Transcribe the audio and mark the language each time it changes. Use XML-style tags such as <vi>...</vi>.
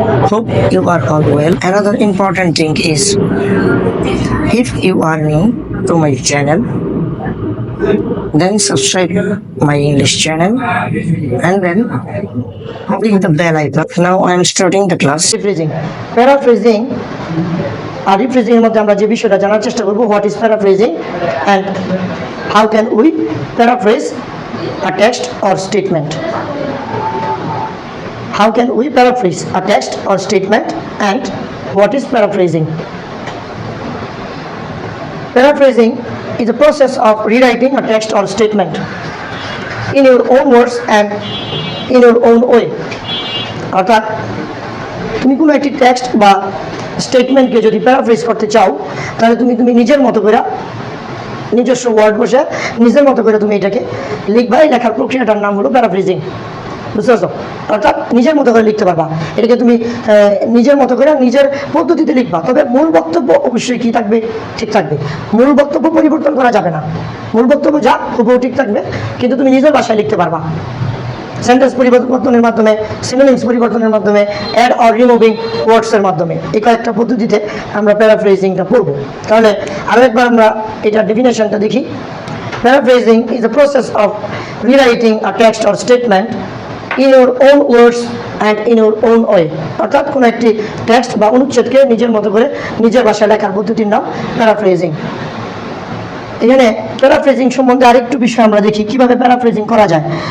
<en>Hope you are all well. Another important thing is if you are new to my channel, then subscribe my English channel and then click the bell icon. Now I am starting the class. Paraphrasing. Paraphrasing</en> <bn>আর rephrasing এর মধ্যে আমরা যে বিষয়টা জানার চেষ্টা করব,</bn> <en>What is paraphrasing and how can we paraphrase a text or statement. How can we paraphrase a text or statement and what is paraphrasing? Paraphrasing is a process of rewriting a text or statement in your own words and in your own way.</en> <bn>অর্থাৎ তুমি কোনো একটি text বা স্টেটমেন্টকে যদি paraphrase করতে চাও, তাহলে তুমি নিজের মতো করে নিজস্ব ওয়ার্ড বসে নিজের মতো করে তুমি এটাকে লিখবা। এই লেখার প্রক্রিয়াটার নাম হলো প্যারাফ্রেজিং। বুঝতে পারছো? অর্থাৎ নিজের মতো করে লিখতে পারবা, এটাকে তুমি নিজের মতো করে নিজের পদ্ধতিতে লিখবা। তবে মূল বক্তব্য অবশ্যই কি থাকবে? ঠিক থাকবে। মূল বক্তব্য পরিবর্তন করা যাবে না। মূল বক্তব্য যা হুবহু ঠিক থাকবে, কিন্তু তুমি নিজের ভাষায় লিখতে পারবা। সেন্টেন্স পরিবর্তনের মাধ্যমে, সিনোনিমস পরিবর্তনের মাধ্যমে,</bn> <en>add or removing</en> <bn>ওয়ার্ডসের মাধ্যমে, এই কয়েকটা পদ্ধতিতে আমরা প্যারাফ্রেজিংটা করব। তাহলে আরও একবার আমরা এটা ডেফিনেশনটা দেখি।</bn> <en>Paraphrasing is a process of rewriting a text or statement in your own words and in your own way.</en> <bn>অর্থাৎ কোনো একটি টেক্সট বা অনুচ্ছেদকে নিজের মতো করে নিজের ভাষায় লেখার পদ্ধতির নাম প্যারাফ্রেজিং। এখানে প্যারাফ্রেজিং সম্বন্ধে আরেকটু বিষয় আমরা দেখি, কিভাবে প্যারাফ্রেজিং করা যায়।</bn>